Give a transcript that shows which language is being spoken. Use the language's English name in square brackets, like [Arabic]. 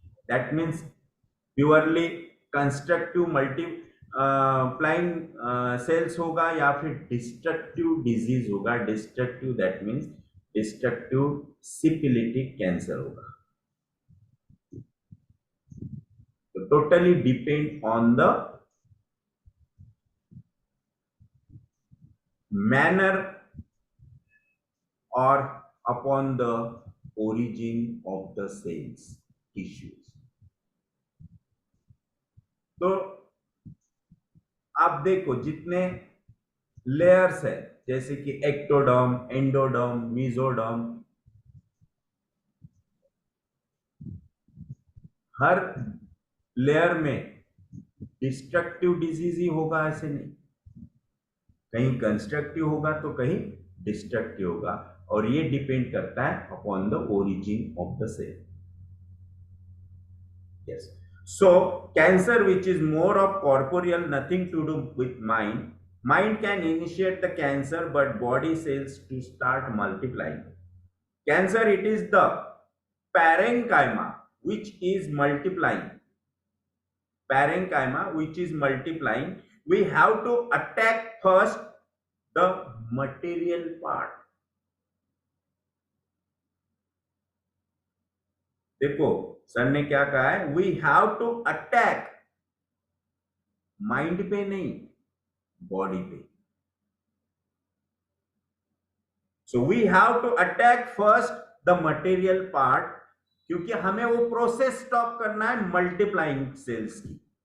[English] that means purely constructive multiplying cells [Hindi] होगा या फिर [English] Destructive disease होगा. Destructive that means destructive syphilitic cancer होगा. तो totally depend on the manner or upon the origin of the cells tissues. [Hindi] तो आप देखो जितने लेयर्स है, जैसे कि एक्टोडर्म, एंडोडर्म, मेसोडर्म, हर लेयर में डिस्ट्रक्टिव डिजीज ही होगा ऐसे नहीं. कहीं कंस्ट्रक्टिव होगा तो कहीं डिस्ट्रक्टिव होगा, और ये डिपेंड करता है [English] Upon the origin of the cell. Yes. So cancer which is more of corporeal, nothing to do with mind. Mind can initiate the cancer but body cells to start multiplying. Cancer it is the parenchyma which is multiplying. Parenchyma which is multiplying. We have to attack first the material part. [Hindi] देखो sir ने क्या कहा है, [English] we have to attack, [Hindi] mind पे नहीं, body पे. [English] so we have to attack first the material part, [Hindi] क्योंकि हमें वो प्रोसेस स्टॉप करना है मल्टीप्लाइंग सेल्स की.